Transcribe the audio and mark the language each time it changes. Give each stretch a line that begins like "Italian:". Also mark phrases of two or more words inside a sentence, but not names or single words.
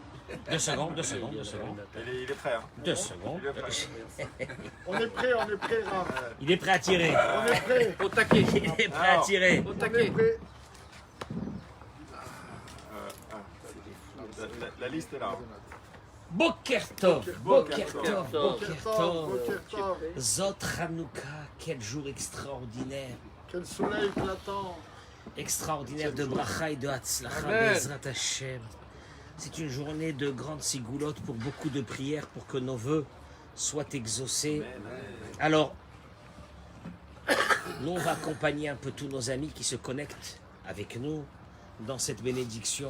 French: 2 secondes, 2 secondes, 2 secondes. Il est prêt. Hein. 2 secondes. Il est prêt. On est prêt, Raph. Il est prêt à tirer. On est prêt. Au taquet. Il est prêt à tirer. Au On est taquet. prêt. La liste est là. Hein.
Hebrew: בוקר טוב בוקר טוב, Boker Boker Tov, Tov. בוקר טוב. זאת חנוכה,
French: quel jour extraordinaire. Quel soleil éclatant. Extraordinaire de bracha et de hatzlacha, Amen.
Hebrew: בעזרת השם.
French: C'est une journée de grande sigoulotte pour beaucoup de prières pour que nos vœux soient exaucés. Alors, nous on va accompagner un peu tous nos amis qui se connectent avec nous dans cette bénédiction.